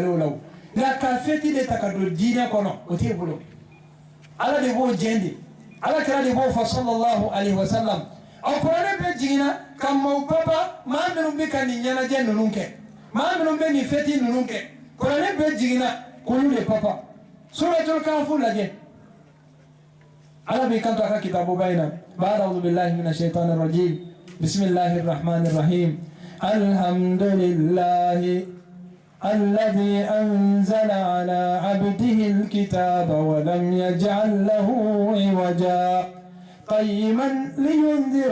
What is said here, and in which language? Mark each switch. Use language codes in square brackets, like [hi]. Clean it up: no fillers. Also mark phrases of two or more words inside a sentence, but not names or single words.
[bm] o la o nka ka fêti de ta ka don diinɛ kɔnɔ o t'e bolo ala de b'o jɛn de ala kira de b'o fɔ [ar] صلى الله عليه وسلم [bm] a kuranɛ bɛɛ jiginna ka maaw baba maa minnu bɛ ka nin ɲɛnajɛ ninnu kɛ maa minnu bɛ nin fêti ninnu kɛ kuranɛ bɛɛ jiginna k'olu de papa [ar] سورة الكهف [bm] lajɛ ala b'i kanto a ka kitabuba in na [ar] بعد أعوذ بالله من الشيطان الرجيم بسم الله الرحمن الرحيم الحمد لله الذي أنزل على عبده الكتاب ولم يجعل له عوجا قيما لينذر